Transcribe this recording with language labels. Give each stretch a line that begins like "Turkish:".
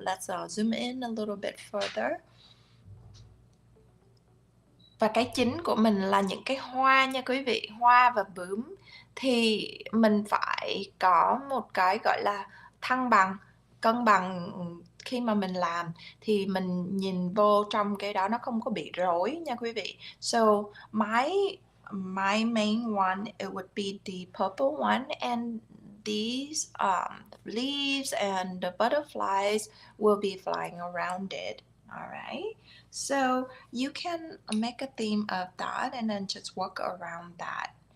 English: Let's zoom in a little bit further.
Vietnamese: Và cái chính của mình là những cái hoa nha quý vị, hoa và bướm, thì mình phải có một cái gọi là thăng bằng, cân bằng. Khi mà mình làm thì mình nhìn vô trong cái đó nó không có bị rối nha quý vị.
English: So my main one, it would be the purple one, and these leaves and the butterflies will be flying around it. All right, so you can make a theme of that and then just work around that.